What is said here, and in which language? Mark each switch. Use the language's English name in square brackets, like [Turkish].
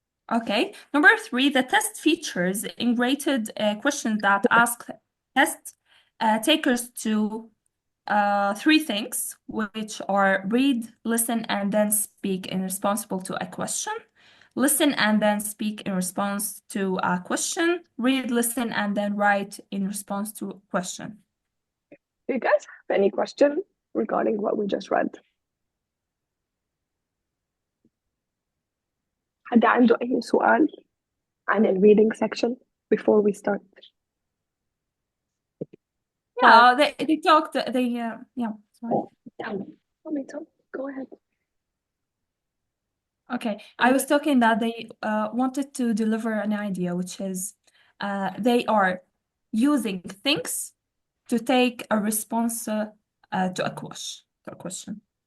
[English] Okay, number 3, the test features integrated questions that ask test takers to 3 things, which are read, listen, and then speak in response to a question. Listen and then speak in response to a question. Read, listen, and then write in response to a question. Do you guys have any question regarding what we just read? [Arabic] حد عنده أي سؤال عن ال [English] reading section before we start? Yeah, they talked, yeah, sorry. Tell me, go ahead. Okay, I was talking that they wanted to deliver an idea, which is they are using things to take a response to a question.